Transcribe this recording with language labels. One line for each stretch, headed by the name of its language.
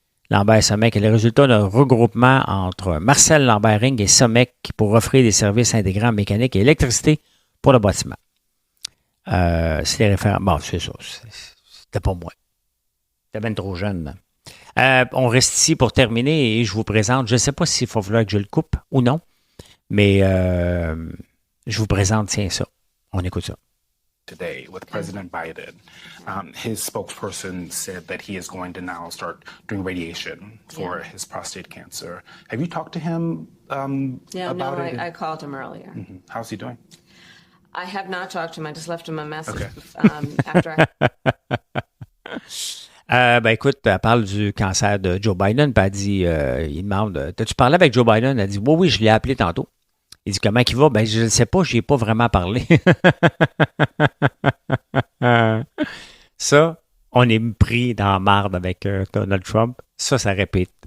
French: Lambert Somec est le résultat d'un regroupement entre Marcel Lambert-Ring et Somec pour offrir des services intégrants en mécanique et électricité pour le bâtiment. C'est les références. Bon, c'est ça. C'était pas moi. J'étais bien trop jeune. On reste ici pour terminer et je vous présente, je ne sais pas s'il faut falloir que je le coupe ou non, mais je vous présente, tiens, ça. On écoute ça.
English: Today with President Biden. His spokesperson said that he is going to now start doing radiation for his prostate cancer. Have you talked to him about it? I called him earlier. Mm-hmm. How's he doing? I have not talked to him. I just left him a message Okay. after
French: Ben écoute, elle parle du cancer de Joe Biden, puis elle dit, il demande, t'as-tu parlé avec Joe Biden? Elle dit, oui, je l'ai appelé tantôt. Il dit, comment il va? Ben, je ne sais pas, je n'y ai pas vraiment parlé. Ça, on est pris dans la marde avec Donald Trump. Ça répète